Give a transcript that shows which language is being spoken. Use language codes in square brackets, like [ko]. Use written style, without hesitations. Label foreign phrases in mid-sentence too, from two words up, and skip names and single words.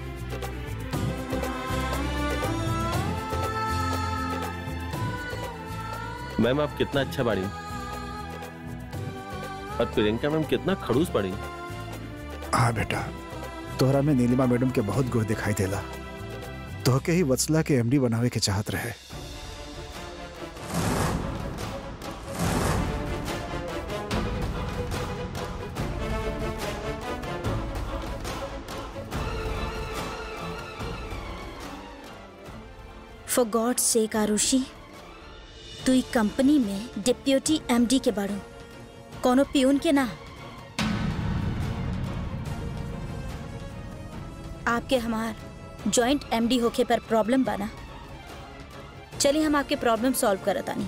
[bho] मैम आप कितना अच्छा बाड़ी और प्रियंका मैम कितना खड़ूस बाड़ी। हाँ बेटा, तोहरा में नीलिमा मैडम के बहुत गुण दिखाई देला। तोहके ही वत्सला के एमडी बनावे के चाहत रहे। [en] For God sake [bho] आरुषि, तू ई कंपनी में [en] deputy MD [bho] के बाड़ू, कोनो पियून के ना। आपके हमार [en] joint MD [bho] होके पर प्रॉब्लम बना। चलिए हम आपके [en] problem solve [bho] करतानी।